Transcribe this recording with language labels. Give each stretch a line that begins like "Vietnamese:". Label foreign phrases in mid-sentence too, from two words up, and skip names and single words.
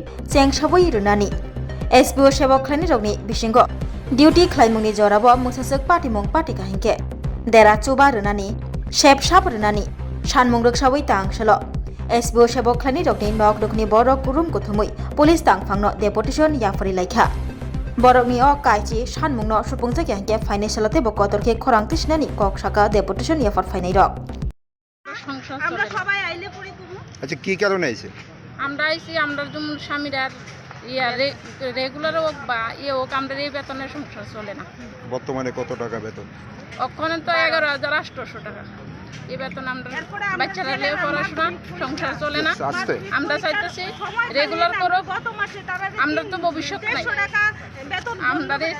Kok Borok: chengsabui runani SPO sebok khlani rokni bisingo duty khlaimungni jorabo musasuk patimung patika hingke dera chuba runani shep shap runani sanmung roksabui tangshalo SPO sebok khlani rokni nok dokni borok kurum kuthumui police tangphangno deputation yafari laikha Borokni o kaichi sanmungno supungja hingke financialate bo kotorke khorang tisnani kok saka deputation yafar fainai rok
Bangla: আমরা সবাই আইলে পড়ি করব আচ্ছা কি কারণে আইছে আমরা আইছি আমরা যেমন স্বামীরার রেগুলার হোক বা হোক আমরা এই বেতনের সংসার চলে না বর্তমানে কত টাকা বেতন ওখানে তো 11,800 টাকা এই বেতন আমরা বাচ্চারা লেও পড়াশোনা সংসার চলে না আমরা চাইতেছি রেগুলার করো আমরা তো ভবিষ্যৎ নাই আমরা